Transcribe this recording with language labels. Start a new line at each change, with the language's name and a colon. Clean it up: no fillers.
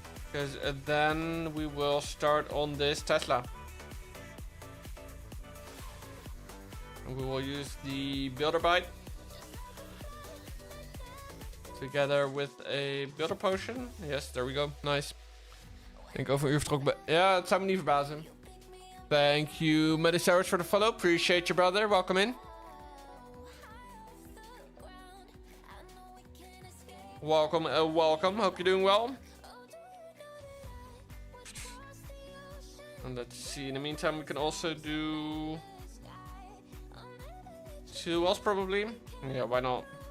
English: Because then we will start on this Tesla. And we will use the Builder Bite. Together with a Builder Potion. Yes, there we go. Nice.
Dutch: Ik denk over een uur vertrokken. Ja, het zou me niet verbazen.
English: Thank you, Medisaurus, for the follow. Appreciate you, brother. Welcome in. Welcome, welcome. Hope you're doing well. And let's see. In the meantime, we can also do 2 wells, probably. Yeah, why not?